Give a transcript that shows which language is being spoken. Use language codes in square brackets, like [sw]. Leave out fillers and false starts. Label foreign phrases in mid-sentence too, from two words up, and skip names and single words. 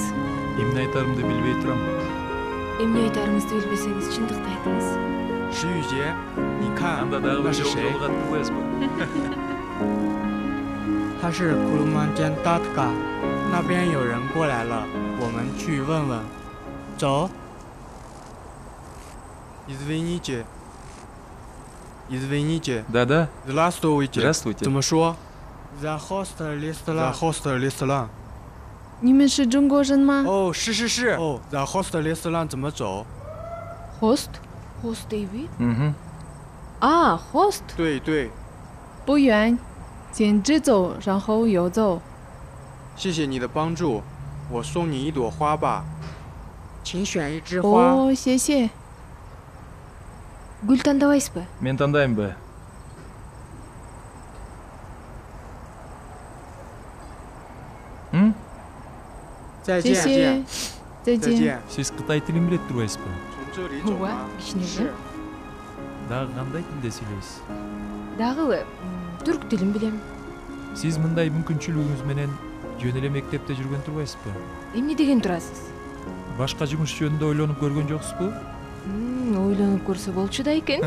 [ky] Эмне айтарымды билбей турам. Эмне айтарыңызды билбесеңиз, чындыкты айтыңыз. [zh] 石宇杰，你看 [ky] Анда дагы [zh] 那 [ky] бир [zh] 是 [ky] жол [zh] 谁？ [ky] жолугатып коесузбу? [zh] 他是库鲁曼坚达特嘎，那边有人过来了，我们去问问。走。Извините. [ru] Извините. Да-да. Здравствуйте. Здравствуйте. [zh] 怎么说 [en] ？The hostel restaurant. The hostel restaurant. [zh] 你们是中国人吗哦，是是是。哦 ， [en] The hostel restaurant [zh] 怎么走？ [en] ？Host？ Host David？ [zh] 啊，host。对对。不远，先直走，然后右走。谢谢你的帮助，我送你一朵花吧，请选一枝花。哦，谢谢。 [ky] Гүл тандабайсызбы? Мен тандаймбы? М? [zh] 再谢谢，再再见见。 [ky] Сиз Кытай тилин билет турбайсызбы? [zh] 从这里走 [ky] Ооба, [zh] 吗？ [ky] кичине [zh] 是 [ky] билем. Дагы кандай тилде сүйлөйсүз? Дагы түрк тилин билем. Сиз мындай мүмкүнчүлүгүңүз менен жөн эле мектепте жүргөн турбайсызбы? Эмне деген турасыз? Башка жумуш жөнүндө ойлонуп көргөн жоксузбу? Ойлонуп көрсө болчу да экен.